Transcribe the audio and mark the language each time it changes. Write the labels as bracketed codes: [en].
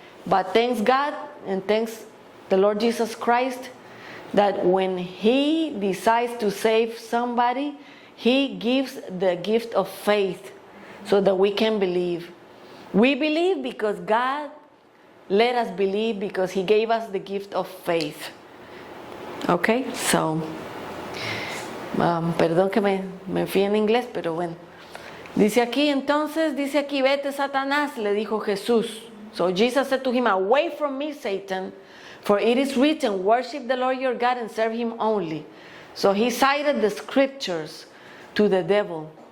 [en] But thanks God and thanks the Lord Jesus Christ that when He decides to save somebody, He gives the gift of faith so that we can believe. We believe because God let us believe, because He gave us the gift of faith. Okay, so, [es] perdón que me fui en inglés, pero bueno. Dice aquí, vete Satanás, le dijo Jesús. [en] So Jesus said to him, away from me, Satan, for it is written, worship the Lord your God and serve Him only. So he cited the scriptures to the devil.